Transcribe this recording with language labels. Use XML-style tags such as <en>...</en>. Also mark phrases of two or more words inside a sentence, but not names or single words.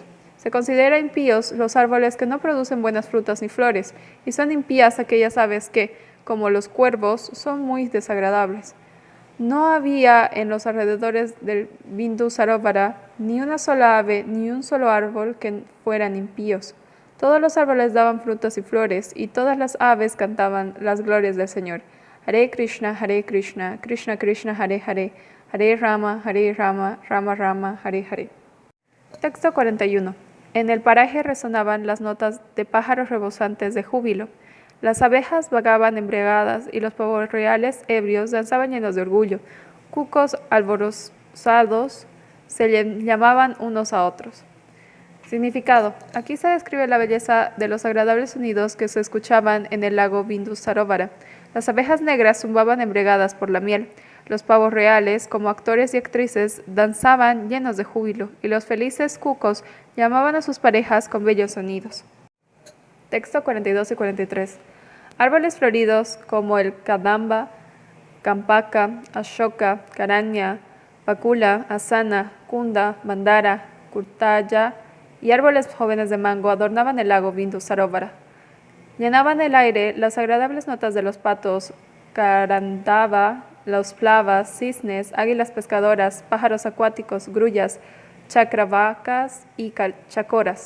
<es>Se considera impíos los árboles que no producen buenas frutas ni flores, y son impías aquellas aves que, como los cuervos, son muy desagradables. No había en los alrededores del Bindusarovara ni una sola ave ni un solo árbol que fueran impíos. Todos los árboles daban frutas y flores, y todas las aves cantaban las glorias del Señor.</es> <sa>Hare Krishna, Krishna Krishna, Hare Hare, Hare Rama, Rama Rama, Hare Hare.</sa> <es>Texto 41. En el paraje resonaban las notas de pájaros rebosantes de júbilo. Las abejas vagaban embriagadas y los pavos reales ebrios danzaban llenos de orgullo. Cucos alborozados se llamaban unos a otros. Significado. Aquí se describe la belleza de los agradables sonidos que se escuchaban en el lago Bindusarovara. Las abejas negras zumbaban embriagadas por la miel. Los pavos reales, como actores y actrices, danzaban llenos de júbilo, y los felices cucos llamaban a sus parejas con bellos sonidos. Texto 42 y 43. Árboles floridos como el kadamba, campaca, ashoka, caranya, bakula, asana, kunda, mandara, kurtaya y árboles jóvenes de mango adornaban el lago Bindusarovara. Llenaban el aire las agradables notas de los patos, carandaba, los plavas, cisnes, águilas pescadoras, pájaros acuáticos, grullas, chacravacas y chacoras.</es>